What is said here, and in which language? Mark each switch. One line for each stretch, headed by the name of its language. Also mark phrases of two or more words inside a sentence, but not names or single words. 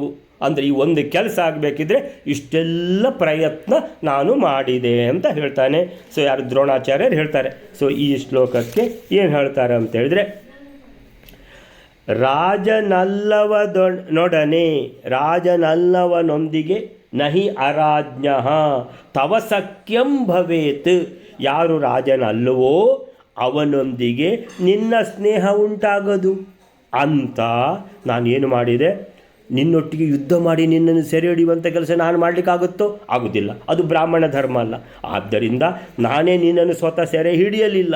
Kannada: ಅಂದರೆ ಈ ಒಂದು ಕೆಲಸ ಆಗಬೇಕಿದ್ರೆ ಇಷ್ಟೆಲ್ಲ ಪ್ರಯತ್ನ ನಾನು ಮಾಡಿದೆ ಅಂತ ಹೇಳ್ತಾನೆ. ಸೊ ಯಾರು ದ್ರೋಣಾಚಾರ್ಯರು ಹೇಳ್ತಾರೆ. ಸೊ ಈ ಶ್ಲೋಕಕ್ಕೆ ಏನು ಹೇಳ್ತಾರೆ ಅಂತ ಹೇಳಿದ್ರೆ, ರಾಜನಲ್ಲವನೊಡನೆ, ರಾಜನಲ್ಲವನೊಂದಿಗೆ
Sanskrit: ನಹಿ ಅರಾಜ್ಞ ತವ ಸಖ್ಯಂ ಭವೇತ್,
Kannada: ಯಾರು ರಾಜನಲ್ಲವೋ ಅವನೊಂದಿಗೆ ನಿನ್ನ ಸ್ನೇಹ ಉಂಟಾಗದು ಅಂತ ನಾನೇನು ಮಾಡಿದೆ, ನಿನ್ನೊಟ್ಟಿಗೆ ಯುದ್ಧ ಮಾಡಿ ನಿನ್ನನ್ನು ಸೆರೆ ಹಿಡಿಯುವಂಥ ಕೆಲಸ ನಾನು ಮಾಡಲಿಕ್ಕಾಗುತ್ತೋ? ಆಗೋದಿಲ್ಲ, ಅದು ಬ್ರಾಹ್ಮಣ ಧರ್ಮ ಅಲ್ಲ. ಆದ್ದರಿಂದ ನಾನೇ ನಿನ್ನನ್ನು ಸ್ವತಃ ಸೆರೆ ಹಿಡಿಯಲಿಲ್ಲ.